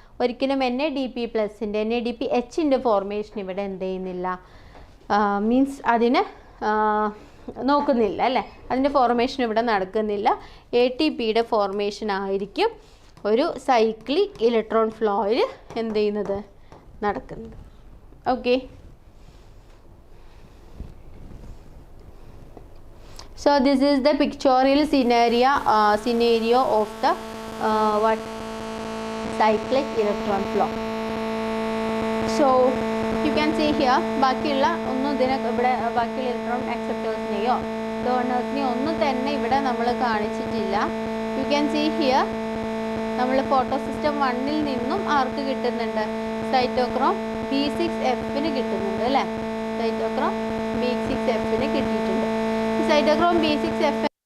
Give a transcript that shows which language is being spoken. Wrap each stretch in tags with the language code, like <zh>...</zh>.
<ml>ഒരിക്കലും NADP+ൻ്റെ NADPHൻ്റെ ഫോർമേഷൻ ഇവിടെ എന്ത് ചെയ്യുന്നില്ല, മീൻസ് അതിന് നോക്കുന്നില്ല അല്ലേ, അതിൻ്റെ ഫോർമേഷൻ ഇവിടെ നടക്കുന്നില്ല. ATPയുടെ ഫോർമേഷൻ ആയിരിക്കും ഒരു സൈക്ലിക് ഇലക്ട്രോൺ ഫ്ലോയിൽ എന്ത് ചെയ്യുന്നത്, നടക്കുന്നത്.</ml> <en>Okay, so this is the pictorial scenario of the what cyclic electron flow. So you can see here</en> <ml>ബാക്കിയുള്ള ഒന്നും ഇതിനെ ഇവിടെ ബാക്കിയുള്ള ഇലക്ട്രോൺ അക്സെപ്റ്റേഴ്സിനെയോ ഡോണേഴ്സിനെയോ ഒന്നും തന്നെ ഇവിടെ നമ്മൾ കാണിച്ചിട്ടില്ല.</ml> <en>you can see here</en> <ml>നമ്മൾ ഫോട്ടോ സിസ്റ്റം 1ൽ നിന്നും ആർക്ക് കിട്ടുന്നുണ്ട്, സൈറ്റോക്രോം B6Fന് കിട്ടുന്നുണ്ട് അല്ലേ, സൈറ്റോക്രോം B6Fന് കിട്ടിയിട്ടുണ്ട്. Cytochrome B6F</ml>